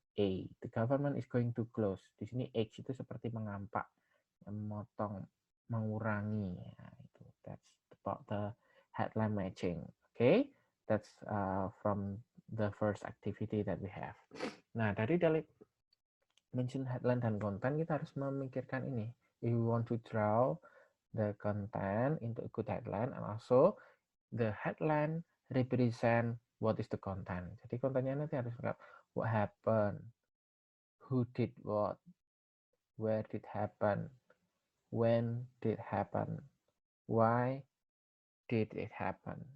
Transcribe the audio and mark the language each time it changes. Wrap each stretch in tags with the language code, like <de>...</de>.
<id>A,</id> <en>the government is going to close.</en> <id>Di sini X itu seperti mengampak, memotong, mengurangi. Ya, itu.</id> <en>That's about the headline matching. Okay, that's from the first activity that we have.</en> <id>Nah, dari mention headline dan konten, kita harus memikirkan ini.</id> <en>If we want to draw the content into a good headline, and also the headline represent what is the content.</en> <id>Jadi kontennya nanti harus</id> <en>what happened, who did what, where did happen, when did happen, why did it happen.</en>